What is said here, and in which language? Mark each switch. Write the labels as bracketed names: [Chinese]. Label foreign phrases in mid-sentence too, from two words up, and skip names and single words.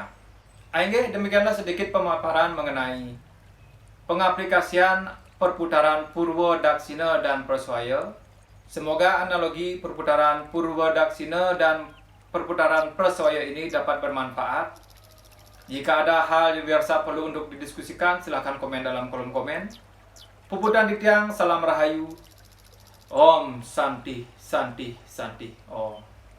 [Indonesian] Demikianlah sedikit pemaparan mengenai pengaplikasian perputaran Purwo Daksina dan Praswaya. Semoga analogi perputaran Purwo Daksina dan perputaran Praswaya ini dapat bermanfaat. Jika ada hal yang dirasa perlu untuk didiskusikan, silahkan komen dalam kolom komen. Puputan Dityang, salam rahayu. [Sanskrit] Om Santi Santi Santi Om.